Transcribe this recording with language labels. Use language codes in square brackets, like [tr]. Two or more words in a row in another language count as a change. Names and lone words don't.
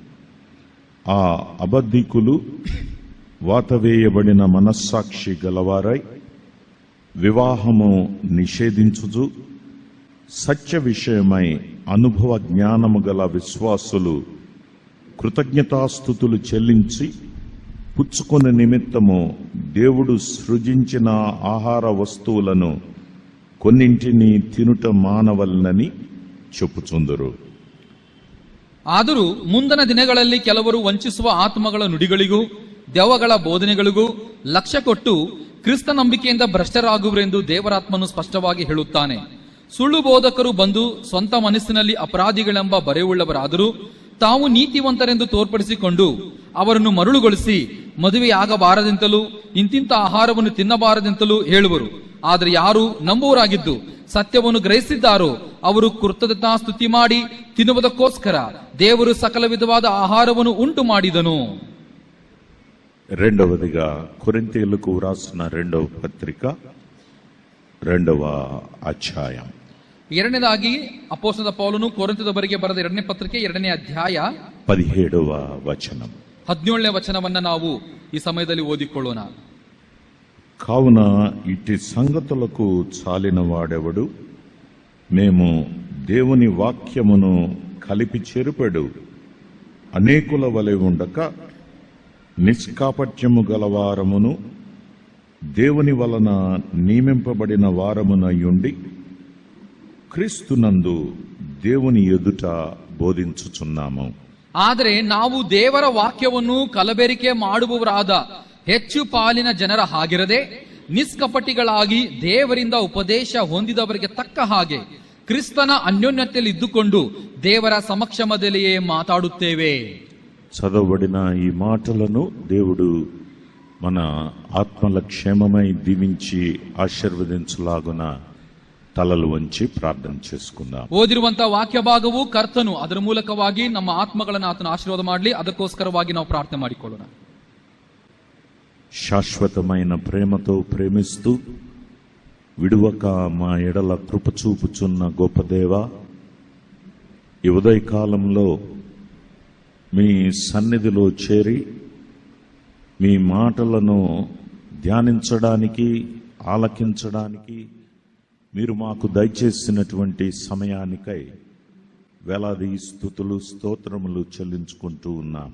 [te] ఆ అబద్ధికులు వాతవేయబడిన మనస్సాక్షి గలవారై వివాహము నిషేధించుచు సత్య విషయమై అనుభవ జ్ఞానము గల విశ్వాసులు కృతజ్ఞతాస్తుతులు చెల్లించి పుచ్చుకొన నిమిత్తము దేవుడు సృజించిన ఆహార వస్తువులను కొన్నింటిని తినుట మానవలనని చెప్పుచుందురు. [kn] ಆದರೂ ಮುಂದಿನ ದಿನಗಳಲ್ಲಿ ಕೆಲವರು ವಂಚಿಸುವ ಆತ್ಮಗಳ ನುಡಿಗಳಿಗೂ ದೆವ್ವಗಳ ಬೋಧನೆಗಳಿಗೂ ಲಕ್ಷ್ಯ ಕೊಟ್ಟು ಕ್ರಿಸ್ತ ನಂಬಿಕೆಯಿಂದ ಭ್ರಷ್ಟರಾಗುವರೆಂದು ದೇವರಾತ್ಮನು ಸ್ಪಷ್ಟವಾಗಿ ಹೇಳುತ್ತಾನೆ. ಸುಳ್ಳು ಬೋಧಕರು ಬಂದು ಸ್ವಂತ ಮನಸ್ಸಿನಲ್ಲಿ ಅಪರಾಧಿಗಳೆಂಬ ಬರೆಯುಳ್ಳವರಾದರೂ ತಾವು ನೀತಿವಂತರೆಂದು ತೋರ್ಪಡಿಸಿಕೊಂಡು ಅವರನ್ನು ಮರುಳುಗೊಳಿಸಿ ಮದುವೆಯಾಗಬಾರದೆಂತಲೂ ಇಂತಿಂತ ಆಹಾರವನ್ನು ತಿನ್ನಬಾರದೆಂತಲೂ ಹೇಳುವರು. ಆದರೆ ಯಾರು ನಂಬುವರಾಗಿದ್ದು ಸತ್ಯವನ್ನು ಗ್ರಹಿಸಿದ್ದಾರೋ ಅವರು ಕೃತಜ್ಞತಾ ಸ್ತುತಿ ಮಾಡಿ ತಿನ್ನುವುದಕ್ಕೋಸ್ಕರ ದೇವರು ಸಕಲ ವಿಧವಾದ ಆಹಾರವನ್ನು ಉಂಟು ಮಾಡಿದನು. [te] రెండవదిగా కొరింథీయులకు వ్రాసిన 2వ పత్రిక 2వ అధ్యాయం. [kn] ಎರಡನೇದಾಗಿ ಅಪೊಸ್ತಲ ಪೌಲನು ಕೊರಿಂಥದವರಿಗೆ ಬರೆದ 2ನೇ ಪತ್ರಿಕೆ 2ನೇ ಅಧ್ಯಾಯ [te] 17వ వచనం. [kn] 17ನೇ ವಚನವನ್ನ ನಾವು ಈ ಸಮಯದಲ್ಲಿ ಓದಿಕೊಳ್ಳೋಣ. [te] కావున ఇట్టి సంగతులకు చాలిన వాడెవడు? మేము దేవుని వాక్యమును కలిపి చెరుపెడు అనేకుల వలె ఉండక నిష్కాపట్యము గలవారమును దేవుని వలన నియమింపబడిన వారమునయుండి క్రీస్తునందు దేవుని ఎదుట ಬೋಧಿಸುచున్నాము. [kn] ಆದರೆ ನಾವು ದೇವರ ವಾಕ್ಯವನ್ನು ಕಲಬೆರಿಕೆ ಮಾಡುವವರಾದ ಹೆಚ್ಚು ಪಾಲಿನ ಜನರ ಹಾಗಿರದೆ ನಿಷ್ಕಪಟಿಗಳಾಗಿ ದೇವರಿಂದ ಉಪದೇಶ ಹೊಂದಿದವರಿಗೆ ತಕ್ಕ ಹಾಗೆ ಕ್ರಿಸ್ತನ ಅನ್ಯೋನ್ಯತೆಯಲ್ಲಿ ಇದ್ದುಕೊಂಡು ದೇವರ ಸಮಕ್ಷಮದಲ್ಲಿಯೇ ಮಾತಾಡುತ್ತೇವೆ. [te] చదవబడిన ఈ మాటలను దేవుడు మన ఆత్మల క్షేమమై దీవించి ఆశీర్వదించులాగున తలలు వంచి ప్రార్థన చేసుకుందాం. [kn] ಓದಿರುವಂತಹ ವಾಕ್ಯ ಭಾಗವು ಕರ್ತನು ಅದರ ಮೂಲಕವಾಗಿ ನಮ್ಮ ಆತ್ಮಗಳನ್ನು ಆತನ ಆಶೀರ್ವಾದ ಮಾಡಲಿ. ಅದಕ್ಕೋಸ್ಕರವಾಗಿ ನಾವು ಪ್ರಾರ್ಥನೆ ಮಾಡಿಕೊಳ್ಳೋಣ. [te] శాశ్వతమైన ప్రేమతో ప్రేమిస్తూ విడువక మా ఎడల కృప చూపుచున్న గొప్ప దేవా, ఈ ఉదయకాలంలో మీ సన్నిధిలో చేరి మీ మాటలను ధ్యానించడానికి ఆలకించడానికి మీరు మాకు దయచేసినటువంటి సమయానికై వేలాది స్తుతులు స్తోత్రములు చెల్లించుకుంటూ ఉన్నాం.